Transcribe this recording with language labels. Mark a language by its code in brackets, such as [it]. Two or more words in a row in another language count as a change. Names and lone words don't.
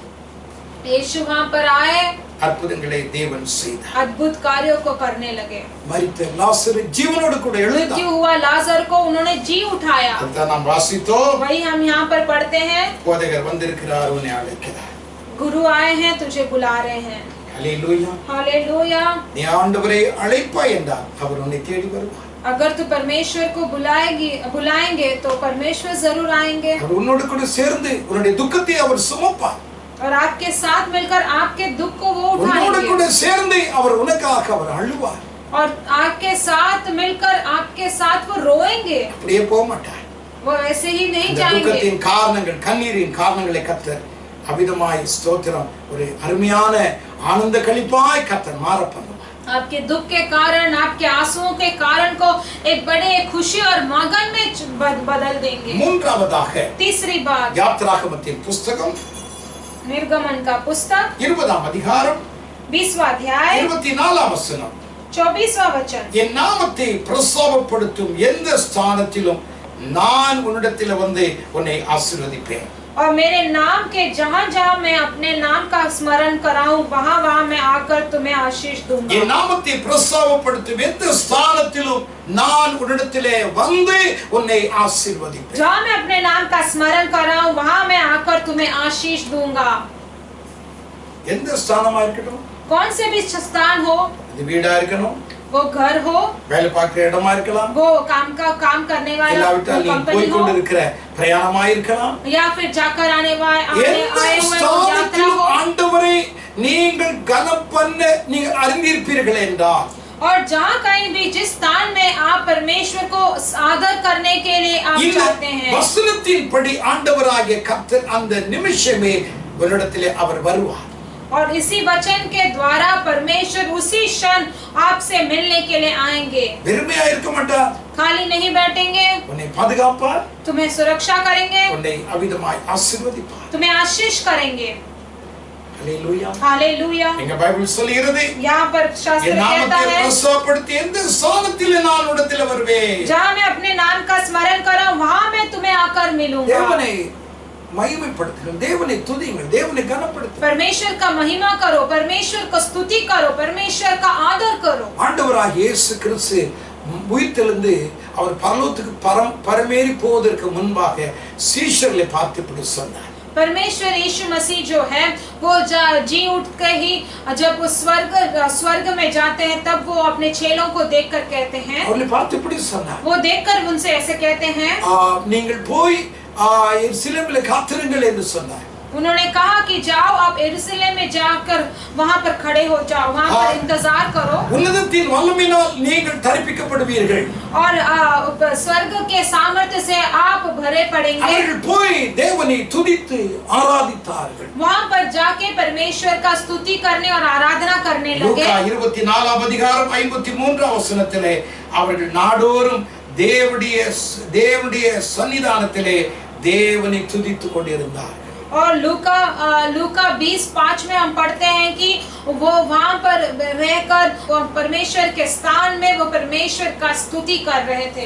[hi] यीशु वहां पर आए, [ta] அற்புதங்களை தேவன் செய்தார். [hi] अद्भुत कार्यों को करने लगे। [ta] மரித்த லாசரு ஜீவனோடு கூட எழுந்தார். [hi] मृत्यु हुआ लाजर को उन्होंने जी उठाया। [ta] அதான் நாம் வாசித்தோம். [hi] वही हम यहाँ पर पढ़ते हैं, [ta] போதகர் வந்திருக்கிறார், உன்னை அழைக்கிறார். [hi] गुरु आए हैं, तुझे बुला रहे हैं। [ta] ஹல்லேலூயா. [hi] हालेलुया। [ta] நீ ஆண்டவரை அழைப்பாய் என்றால் அவர் உன்னை தேடி வருவார். [hi] अगर तू परमेश्वर को बुलाएंगे तो परमेश्वर जरूर आएंगे [ta] அவர் உன்னோடு கூட சேர்ந்து உன்னுடைய துக்கத்தை அவர் சுமப்பார். [hi] और आपके साथ मिलकर आपके दुख को वो [ta] உன்னோடு கூட [hi] उठाएंगे [ta] சேர்ந்து அவர் உனக்காக அவர் அழுவார். [hi] और आपके साथ मिलकर आपके साथ वो रोएंगे, [ta] அப்படியே போக மாட்டார். [hi] वो ऐसे ही नहीं [ta] இந்த [hi] जाएंगे। [ta] துக்கத்தின் காரணங்கள் கண்ணீரின் காரணங்களை கர்த்தர் அவிதமாய் ஸ்தோத்திரம் ஒரு அருமையான ஆனந்த களிப்பாய் கர்த்தர் மாற பண்ணுவார். [hi] आपके दुख के कारण, आपके आंसुओं के कारण को एक बड़े खुशी और मगन में बदल देंगे। [ta] மூன்றாவதாக [hi] तीसरी बात, [ta] யாத்ராகமத்தின் புஸ்தகம் [hi] निर्गमन का पुस्तक [ta] 20ஆம் அதிகாரம் [hi] 20वां अध्याय [ta] 24ஆம் வசனம். [hi] 24वां वचन। [ta] என் நாமத்தை பிரஸ்தாபப்படுத்தும் எந்த ஸ்தானத்திலும் நான் உன்னிடத்தில் வந்து உன்னை ஆசீர்வதிப்பேன். [hi] और मेरे नाम के जहाँ जहाँ मैं अपने नाम का स्मरण कराऊं वहाँ वहाँ मैं आकर तुम्हें आशीष दूंगा। [ta] என் நாமத்தை பிரஸ்தாபப்படுத்தும் எந்த ஸ்தானத்திலும் நான் உன்னிடத்திலே வந்து உன்னை ஆசீர்வதிப்பேன். [hi] जहाँ मैं अपने नाम का स्मरण कराऊं वहाँ मैं आकर तुम्हें आशीष दूंगा। [ta] எந்த ஸ்தானமா இருக்கட்டும், [hi] कौन से भी स्थान हो, [ta] அது வீடா இருக்கணும், [hi] वो घर हो, [ta] வேலை பார்க்கிற இடமா இருக்கலாம், [hi] वो काम करने वाला [ta] இல்லாவிட்டால் நீ [hi] कंपनी [ta] போய் [hi] हो, [ta] கொண்டிருக்கிற பிரயாணமா இருக்கலாம். [hi] या फिर जाकर आए हुए [ta] எந்த [hi] यात्रा [ta] ஸ்தானத்திலும் [hi] हो। [ta] ஆண்டவரை நீங்கள் கனம் பண்ண நீங்கள் அறிந்திருப்பீர்கள் என்றால், [hi] और जहाँ कहीं भी जिस स्थान में आप परमेश्वर को आदर करने के लिए आप [ta] இந்த [hi] चाहते हैं, [ta] வசனத்தின்படி ஆண்டவராகிய கர்த்தர் அந்த நிமிஷமே உன்னிடத்திலே அவர் வருவார். [hi] और इसी वचन के द्वारा परमेश्वर उसी क्षण आपसे मिलने के लिए आएंगे। [ta] வெறுமையா இருக்க மாட்டார், [hi] खाली नहीं बैठेंगे, [ta] உன்னை பாதுகாப்பார், [hi] तुम्हें सुरक्षा करेंगे, [ta] உன்னை அவிதமாய் ஆசீர்வதிப்பார். [hi] तुम्हें आशीष करेंगे। [ta] ஹalleluya [hi] हालेलुया। [ta] எங்க பைபிள் சொல்கிறது [hi] यहाँ पर शास्त्र [ta] என் [hi] कहता [ta] நாமத்தை [hi] है [ta] பிரஸ்தாபப்படுத்தி எந்த ஸ்தானத்தில் நான் உடத்தில் வருவேன் [hi] जहाँ मैं अपने नाम का स्मरण करा वहाँ मैं तुम्हें आकर मिलूंगा। [ta] தேவனை மகிமைப்படுத்துங்கள், தேவனை துதியுங்கள், தேவனை கனப்படுத்துங்கள். [hi] परमेश्वर का महिमा करो, परमेश्वर को स्तुति करो, परमेश्वर का आदर करो। [ta] ஆண்டவராகிய இயேசு கிறிஸ்து உயிர்த்தெழுந்து அவர் பரலோகத்துக்கு பரமேறி போவதற்கு முன்பாக சீஷர்களை பார்த்து இப்படி சொன்னார். [hi] परमेश्वर यीशु मसीह जो है वो जी उठ के ही जब वो स्वर्ग में जाते हैं तब वो अपने चेलों को देखकर कहते हैं, [ta] அவர்களை பார்த்து இப்படி சொன்னார், [hi] वो देखकर उनसे ऐसे कहते हैं, [ta] நீங்கள் போய் எருசலேமிலே காத்திருங்கள் என்று சொன்னார். [hi] उन्होंने कहा कि जाओ आप यरूशलेम में जाकर वहां पर खड़े हो जाओ, वहां पर इंतजार करो [ta] உன்னதத்தின் வல்லமையினால் நீங்கள் தரிப்பிக்கப்படுவீர்கள் [hi] और स्वर्ग के सामर्थ्य से आप भरे पड़ेंगे। [ta] அவர்கள் போய் தேவனை துதித்து ஆராதித்தார்கள். [hi] वहां पर जाके परमेश्वर का स्तुति करने और आराधना करने लगे। [ta] லூக்கா 24 அதிகாரம் 53 வசனத்திலே அவர்கள் நாடோறும் தேவனுடைய சன்னிதானத்திலே தேவனை துதித்துக் கொண்டிருந்தார்கள். [hi] और लूका 20:5 में हम पढ़ते हैं कि वो वहां पर रहकर परमेश्वर के स्थान में वो परमेश्वर का स्तुति कर रहे थे।